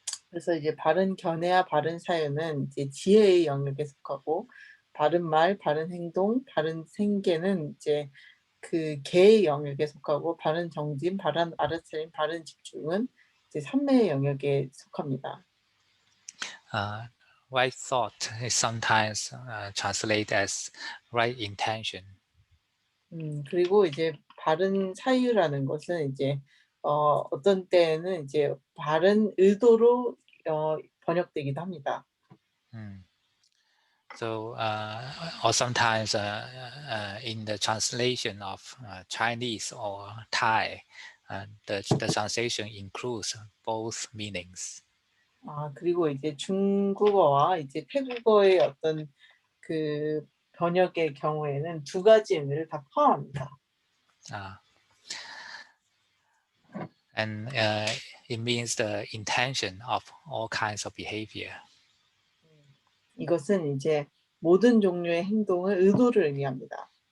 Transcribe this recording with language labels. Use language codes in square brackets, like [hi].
[ko] 그래서 이제 바른 견해와 바른 사유는 이제 지혜의 영역에 속하고, 바른 말, 바른 행동, 바른 생계는 이제 그 계의 영역에 속하고, 바른 정진, 바른 알아차림, 바른 집중은 이제 삼매의 영역에 속합니다. [en] Right thought is sometimes translated as right intention. [ko] 그리고 이제 바른 사유라는 것은 이제 어떤 때에는 이제 바른 의도로 번역되기도 합니다. [en] So, or sometimes in the translation of Chinese or Thai, the translation includes both meanings. [ko] 그리고 이제 중국어와 이제 태국어의 어떤 그 번역의 경우에는 두 가지 의미를 다 포함합니다. [en] And it means the intention of all kinds of behavior. [ko] 이것은 이제 모든 종류의 행동의 의도를 의미합니다.